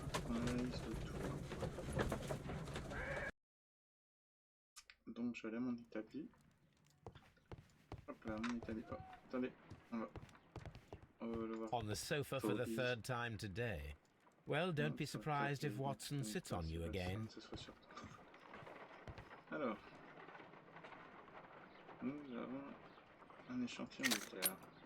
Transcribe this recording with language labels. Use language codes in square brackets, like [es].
[fr] On analyse le tout. Donc je vais aller à mon établi. Hop là, mon établi. Oh, attendez, on va le voir. [en] On the sofa for the third time today. Well, don't be surprised if Watson sits on you again. [fr] Alors, nous avons un échantillon de terre.